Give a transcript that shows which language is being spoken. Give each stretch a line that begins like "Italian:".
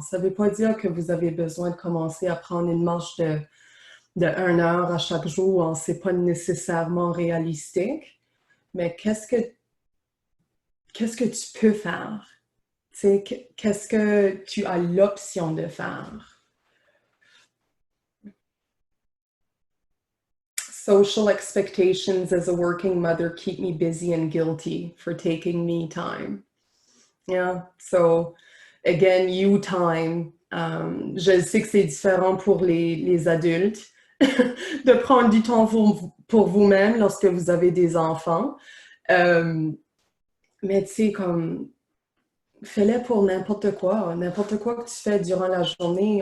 French: Ça ne veut pas dire que vous avez besoin de commencer à prendre une marche de 1 heure à chaque jour. Ce n'est pas nécessairement réalistique, mais qu'est-ce que tu peux faire? Qu'est-ce que tu as l'option de faire?
English: Social expectations as a working mother keep me busy and guilty for taking me time. Yeah, so again, you time.
French: Je sais que c'est différent pour les adultes de prendre du temps pour vous-même lorsque vous avez des enfants. Mais tu sais, comme, fais-le pour n'importe quoi que tu fais durant la journée.